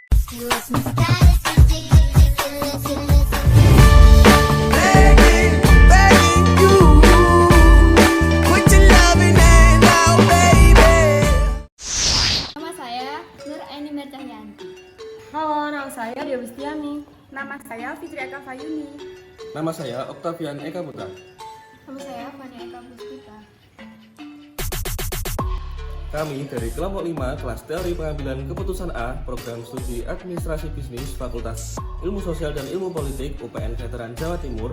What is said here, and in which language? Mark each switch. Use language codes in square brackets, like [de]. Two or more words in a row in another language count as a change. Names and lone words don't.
[en] Begging you, put your loving hand out, baby. [id] Nama saya Nur Aini Mercahyanti. Halo, nama saya Dia Bustiani. Nama saya Fitri Eka Fayuni. Nama saya Octavian Eka Putra. Nama saya Fania Eka Puspita. Kami dari kelompok 5 kelas teori pengambilan keputusan A, program studi administrasi bisnis Fakultas Ilmu Sosial dan Ilmu Politik UPN Veteran Jawa Timur.